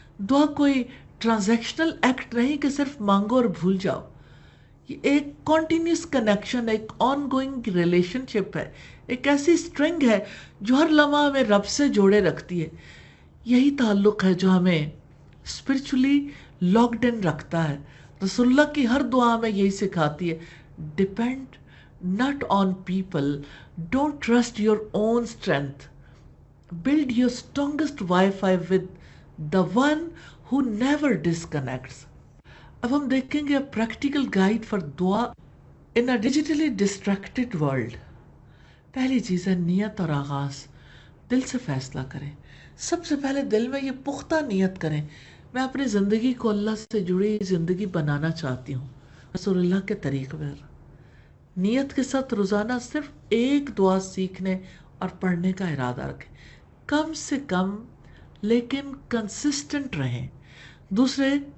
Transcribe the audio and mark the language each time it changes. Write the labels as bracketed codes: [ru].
[ur] دعا کوئی transactional act نہیں کہ صرف مانگو اور بھول جاؤ. یہ ایک کنٹینیوس کنیکشن، ایک آن گوئنگ ریلیشن شپ ہے، ایک ایسی اسٹرنگ ہے جو ہر لمحہ ہمیں رب سے جوڑے رکھتی ہے. یہی تعلق ہے جو ہمیں اسپرچولی لاکڈ ان رکھتا ہے. رسول اللہ کی ہر دعا ہمیں یہی سکھاتی ہے [en] Depend not on people, don't trust your own strength, build your strongest Wi-Fi with the one who never disconnects. [ur] اب ہم دیکھیں گے [en] Practical guide for دعا in a digitally distracted world. [ur] پہلی چیز ہے نیت اور آغاز. دل سے فیصلہ کریں سب سے پہلے دل میں یہ پختہ نیت کریں، میں اپنی زندگی کو اللہ سے جڑی زندگی بنانا چاہتی ہوں رسول اللہ کے طریقے پر۔ نیت کے ساتھ روزانہ صرف ایک دعا سیکھنے اور پڑھنے کا ارادہ رکھیں، کم سے کم لیکن کنسسٹنٹ رہیں۔ دوسرے،